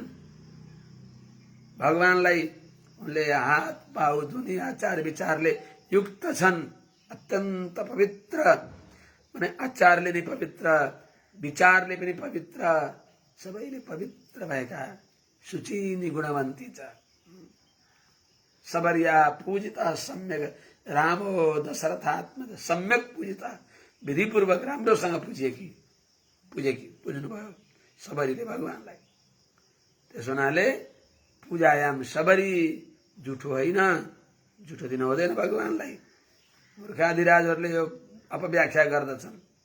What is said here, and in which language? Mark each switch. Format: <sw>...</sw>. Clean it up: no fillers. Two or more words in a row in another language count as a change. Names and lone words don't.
<ne>भगवानलाई उनले हात पाउ धुनी आचार विचारले युक्त छन्, अत्यन्त पवित्र, माने आचारले नै पवित्र, विचारले पनि पवित्र, सबैले पवित्र भएका शुचिनी गुणवन्ती छ।</ne> <sa>सबर्या पूजिता सम्यक रामो दशरथात्मज, सम्यक पूजिता,</sa> <ne>विधिपूर्वक राम्रोसँग पुज्नुभयो सबरीले भगवानलाई। त्यस हुनाले पूजायाम सबरी जुठो होइन, जुठो दिन हुँदैन भगवानलाई। मूर्खादिराजहरूले यो अपव्याख्या गर्दछन्।</ne>